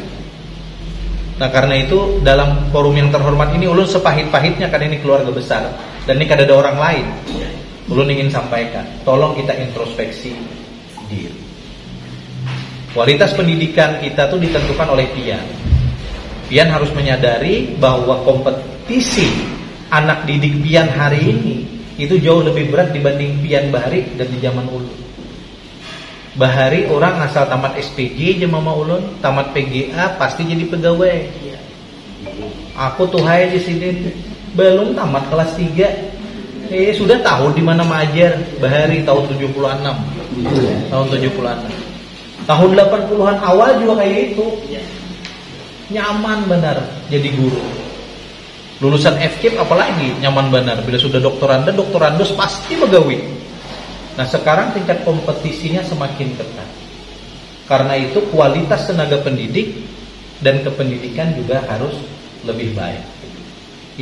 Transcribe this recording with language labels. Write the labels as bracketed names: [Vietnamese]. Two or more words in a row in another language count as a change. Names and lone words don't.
[Indonesian] Nah karena itu dalam forum yang terhormat ini ulun sepahit-pahitnya, karena ini keluarga besar dan ini kada ada orang lain, ulun ingin sampaikan, tolong kita introspeksi diri. Kualitas pendidikan kita tuh ditentukan oleh pian. Pian harus menyadari bahwa kompetisi anak didik pian hari ini itu jauh lebih berat dibanding pian bahari dan di zaman ulun. [Banjar] Bahari orang asal tamat SPG aja mama ulun, tamat PGA pasti jadi pegawai. Aku tuh hai di sini belum tamat kelas 3. [Indonesian] Sudah tahu di mana mengajar. Bahari tahun 76. Tahun 76. Tahun 80-an awal juga kayak itu. [Banjar] Nyaman benar jadi guru. Lulusan FKIP apalagi nyaman benar. [Indonesian] Bila sudah doktorandos pasti pegawai. Nah sekarang tingkat kompetisinya semakin ketat. Karena itu kualitas tenaga pendidik dan kependidikan juga harus lebih baik.